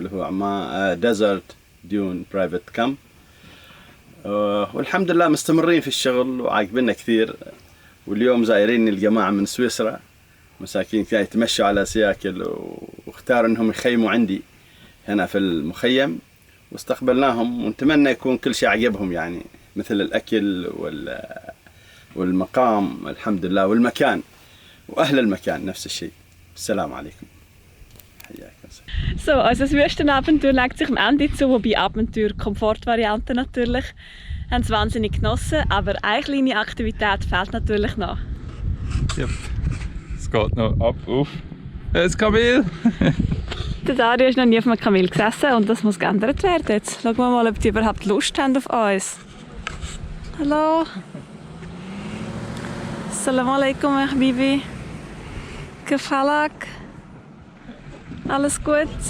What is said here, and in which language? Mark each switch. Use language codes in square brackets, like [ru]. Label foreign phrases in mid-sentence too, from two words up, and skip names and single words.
[ar] اللي هو عمان ديزرت ديون برايفت كامب والحمد لله مستمرين في الشغل وعاقبنا كثير واليوم زايرين الجماعة من سويسرا مساكين كانوا يتمشوا على سياكل واختاروا انهم يخيموا عندي هنا في المخيم واستقبلناهم ونتمنى يكون كل شيء عجبهم يعني مثل الأكل والمقام الحمد لله والمكان وأهل المكان نفس الشيء. السلام عليكم. [de] So, also das Wüstenabenteuer legt sich am Ende zu, wobei Abenteuer Komfortvariante natürlich. Haben es wahnsinnig genossen, aber eine kleine Aktivität fehlt natürlich noch. Yep. Es geht noch ab auf das Kamel. Der Dario ist noch nie auf einem Kamel gesessen und das muss geändert werden. Jetzt schauen wir mal, ob die überhaupt Lust haben auf uns. Hallo. [ar] السلام عليكم، حبيبي. [de] Gefalak. Alles gut?